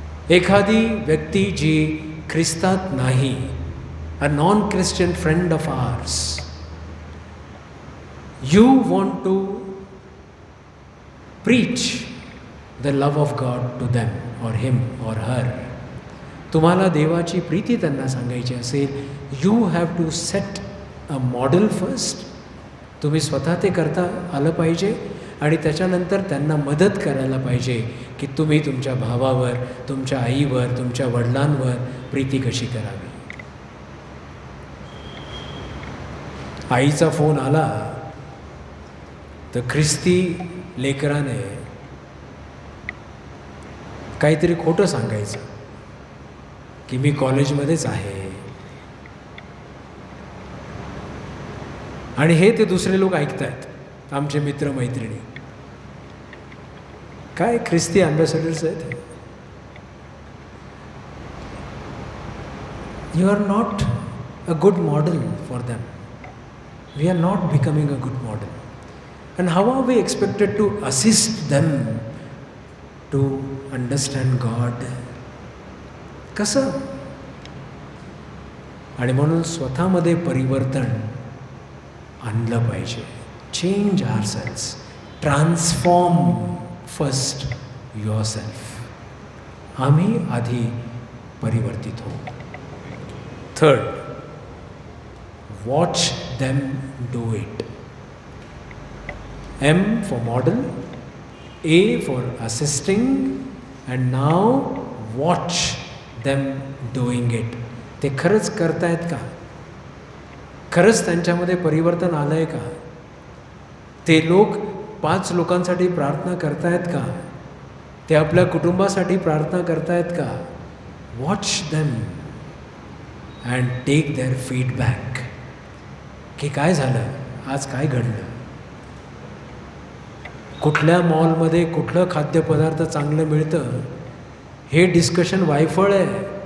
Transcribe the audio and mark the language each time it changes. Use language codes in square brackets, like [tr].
[mr] एखादी व्यक्ती जी ख्रिस्तात नाही, [en] A non Christian friend of ours, you want to preach the love of God to them or him or her. [mr] तुम्हाला देवाची प्रीती त्यांना सांगायची असेल, [en] You have to set a model first. [mr] तुम्ही स्वतः ते करता आलं पाहिजे आणि त्याच्यानंतर त्यांना मदत करायला पाहिजे की तुम्ही तुमच्या भावावर, तुमच्या आईवर, तुमच्या वडिलांवर प्रीती कशी करावी. आईचा फोन आला तर ख्रिस्ती लेकराने काहीतरी खोटं सांगायचं की मी कॉलेजमध्येच आहे, आणि हे ते दुसरे लोक ऐकत आहेत, आमचे मित्रमैत्रिणी. काय ख्रिस्ती अँबॅसेडर्स आहेत. [en] You are not a good model for them. We are not becoming a good model. And how are we expected to assist them to understand God. [mr] कसं? आणि म्हणून स्वतःमध्ये परिवर्तन आणलं पाहिजे. [en] Change ourselves. Transform first yourself. [mr] आम्ही आधी परिवर्तित होऊ. [en] Third, watch them do it. M for model, A for assisting, and now watch them doing it. [mr] ते खरंच करतायत का? खरंच त्यांच्यामध्ये परिवर्तन आलं आहे का? ते लोक 5 लोकांसाठी प्रार्थना करतायत का? ते आपल्या कुटुंबासाठी प्रार्थना करतायत का? [en] watch them and take their feedback [mr] की काय झालं, आज काय घडलं, कुठल्या मॉलमध्ये कुठलं खाद्यपदार्थ चांगलं मिळतं हे डिस्कशन वायफळ आहे.